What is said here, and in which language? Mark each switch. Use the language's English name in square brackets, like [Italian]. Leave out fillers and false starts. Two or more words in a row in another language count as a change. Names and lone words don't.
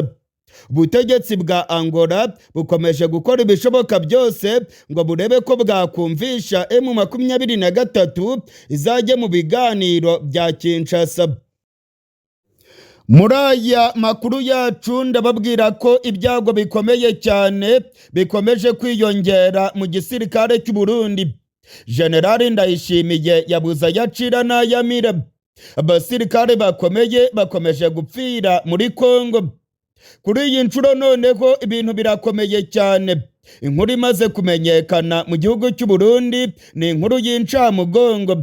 [Kinyarwanda] Ubutegetsi bwa Angola bukomeje gukora ibishoboka byose ngo burebe ko bwakumvisha M23 izajya mu biganiro bya Kinshasa. Muri aya makuru yacu ndababwira ko ibyago bikomeye cyane bikomeje kwiyongera mu gisirikare cy'u Burundi. General Ndayishimiye yabuze ayacira n'ayamira. Abasirikare bakomeye bakomeje gupfira muri Kongo. Kuri iyi nshuro noneho ibintu birakomeye cyane. Inkuru imaze kumenyekana mu gihugu cy'u Burundi ni inkuru y'incamugongo.